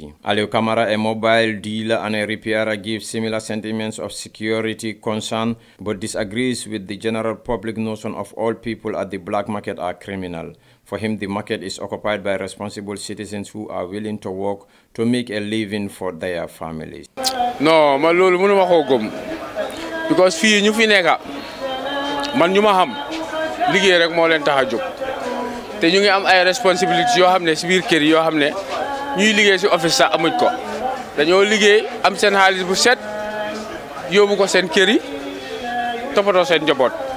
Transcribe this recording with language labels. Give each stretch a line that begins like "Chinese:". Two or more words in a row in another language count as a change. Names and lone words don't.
English: Aliou Kamara, a mobile dealer and a repairer, gives similar sentiments of security concern, but disagrees with the general public notion of all people at the black market are criminal. For him, the market is occupied by responsible citizens who are willing to work to make a living for their families. No,
Wolof: man, lolu mënuma ko gëm, because fii ñu fi nekk man ñu ma xam liggéey rek moo leen tax a jóg. te ñu ngi am ay responsabilités yoo xam ne si biir kër yi yoo xam ne ñuy liggéey si office sax amuñ ko dañoo liggéey am seen xaalis bu set yóbbu ko seen kër yi toppatoo seen njaboot